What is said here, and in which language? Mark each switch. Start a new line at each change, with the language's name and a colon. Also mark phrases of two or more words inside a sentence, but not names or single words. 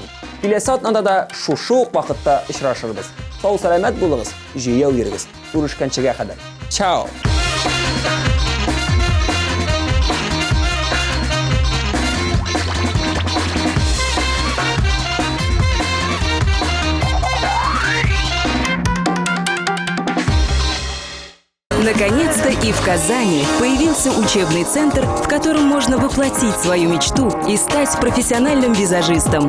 Tatar: Киләсе атнада да шушы ук вакытта очрашырбыз. Сау сәламәт булыгыз, җыяу йөрегез. Күрешкәнчегә кадәр. Чао.
Russian: Наконец-то и в Казани появился учебный центр, в котором можно воплотить свою мечту и стать профессиональным визажистом.